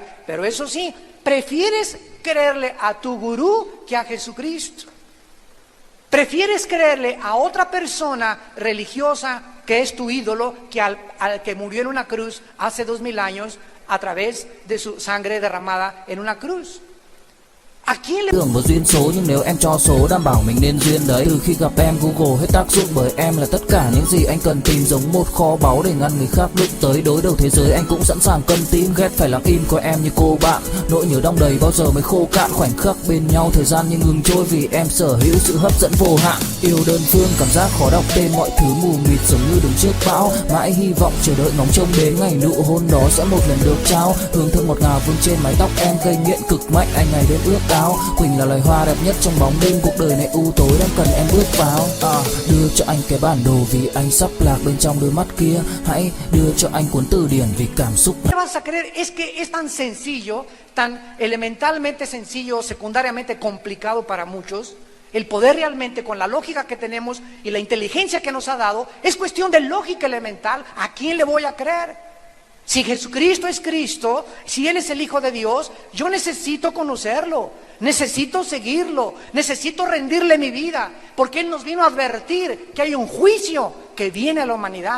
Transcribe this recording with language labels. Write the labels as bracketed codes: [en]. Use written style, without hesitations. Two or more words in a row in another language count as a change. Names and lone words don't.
[es] Pero eso sí, prefieres creerle a tu gurú que a Jesucristo. Prefieres creerle a otra persona religiosa que es tu ídolo, que al que murió en una cruz hace 2000 años a través de su sangre derramada en una cruz. ¿A quién le... [vi] Tưởng một duyên số nhưng nếu em cho số đảm bảo mình nên duyên đấy. Từ khi gặp em Google hết tác dụng bởi em là tất cả những gì anh cần tìm, giống một kho báu để ngăn người khác đụng tới. Đối đầu thế giới anh cũng sẵn sàng cân tim, ghét phải lặng im coi em như cô bạn. Nỗi nhớ đong đầy bao giờ mới khô cạn, khoảnh khắc bên nhau thời gian như ngừng trôi vì em sở hữu sự hấp dẫn vô hạn. Yêu đơn phương cảm giác khó đọc tên, mọi thứ mù mịt giống như đứng trước bão. Mãi hy vọng chờ đợi ngóng trông đến ngày nụ hôn đó sẽ một lần được trao. Hương thơm ngọt ngào vương trên mái tóc em, gây nghiện cực mạnh anh ngày đêm ước ao. Quỳnh là loài hoa đẹp nhất trong bóng đêm, cuộc đời này u tối đang cần em bước vào. Đưa cho anh cái bản đồ vì anh sắp lạc bên trong đôi mắt kia. Hãy đưa cho anh cuốn từ điển vì cảm xúc. [es] ¿Qué vas a creer? Es que es tan sencillo, tan elementalmente sencillo, secundariamente complicado para muchos. El poder realmente, con la lógica que tenemos y la inteligencia que nos ha dado, es cuestión de lógica elemental. ¿A quién le voy a creer? Si Jesucristo es Cristo, si Él es el Hijo de Dios, yo necesito conocerlo, necesito seguirlo, necesito rendirle mi vida, porque Él nos vino a advertir que hay un juicio que viene a la humanidad.